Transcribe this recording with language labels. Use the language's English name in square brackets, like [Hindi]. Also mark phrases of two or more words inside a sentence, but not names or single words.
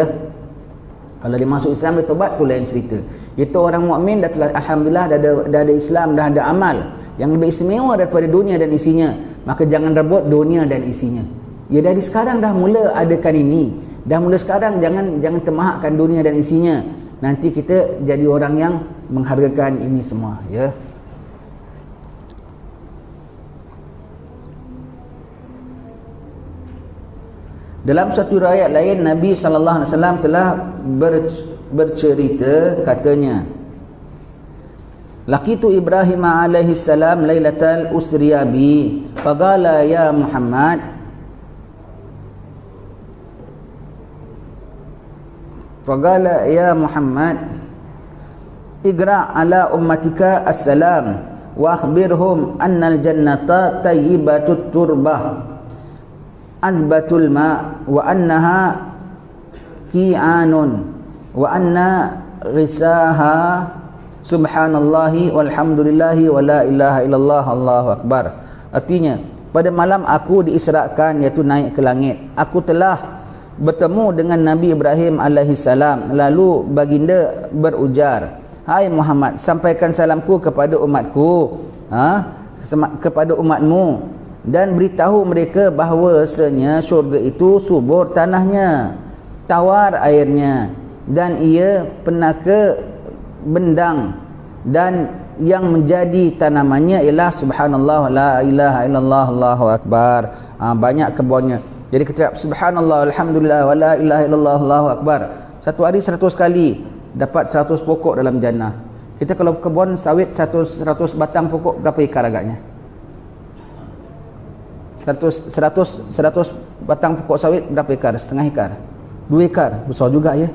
[Malay] Kalau dia masuk Islam, dia taubat, tu lain cerita. Itu orang mukmin dah telah, alhamdulillah, dah ada Islam, dah ada amal yang lebih istimewa daripada dunia dan isinya. Maka jangan rebut dunia dan isinya. Ya, dari sekarang dah mula adakan ini. Dah mula sekarang jangan termahakkan dunia dan isinya. Nanti kita jadi orang yang menghargakan ini semua, ya. Dalam satu riwayat lain, Nabi [Arabic] صلى الله عليه وسلم [Malay] telah bercerita, katanya, [Arabic] لقيت إبراهيم عليه السلام ليلة أسري بي فقال يا محمد فقال يا محمد أقرئ على أمتك السلام و أخبرهم أن الجنة طيبة التربة عذبة الماء و أنها قيعان و أن غراسها سبحان الله والحمد لله و لا إله إلا الله، الله أكبر. [Malay] Artinya, pada malam aku diisrakan, iaitu naik ke langit, aku telah bertemu dengan Nabi Ibrahim [Arabic] عليه السلام. [Malay] Lalu baginda berujar, hai Muhammad, sampaikan salamku kepada umatku, kepada umatmu, dan beritahu mereka bahawasanya syurga itu subur tanahnya, tawar airnya, dan ia penaka bendang, dan yang menjadi tanamannya ialah [Arabic] سبحان الله، لا إله إلا الله، الله أكبر. [Malay] Banyak kebunnya. Jadi kita [Arabic] سبحان الله، الحمد لله، و لا إله إلا الله، الله أكبر. [Malay] Satu hari 100 kali dapat 100 pokok dalam jannah. Kita kalau kebun sawit 100 batang pokok, berapa ekar agaknya? 100 batang pokok sawit berapa ekar? Setengah ekar. 2 ekar, besar juga ya.